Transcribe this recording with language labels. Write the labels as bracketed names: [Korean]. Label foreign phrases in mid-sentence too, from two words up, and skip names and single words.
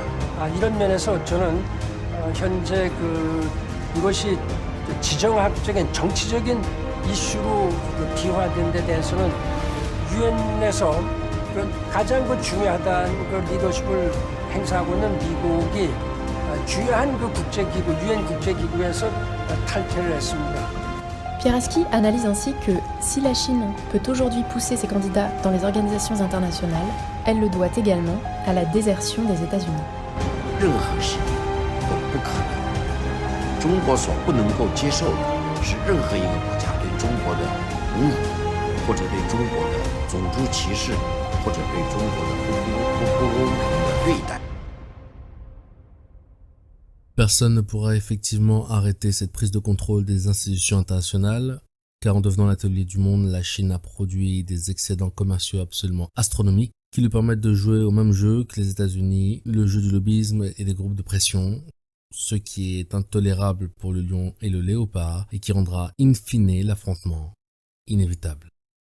[Korean] 이런 면에서 저는 현재 이것이 지정학적인 정치적인 이슈로 비화된 데 대해서는 유엔에서 가장 중요하다는 리더십을 행사하고 있는 미국이 주요한 국제기구, 유엔 국제기구에서 탈퇴를 했습니다. [French] Pieraski analyse ainsi que si la Chine peut aujourd'hui pousser ses candidats dans les organisations internationales, elle le doit également à la désertion des États-Unis. [Chinese] 任何事都不可能。中国所不能够接受的是任何一个国家对中国的侮辱，或者对中国的种族歧视，或者对中国的不公平的对待。 [French] Personne ne pourra effectivement arrêter cette prise de contrôle des institutions internationales, car en devenant l'atelier du monde, la Chine a produit des excédents commerciaux absolument astronomiques qui lui permettent de jouer au même jeu que les États-Unis, le jeu du lobbyisme et des groupes de pression, ce qui est intolérable pour le lion et le léopard et qui rendra in fine l'affrontement inévitable.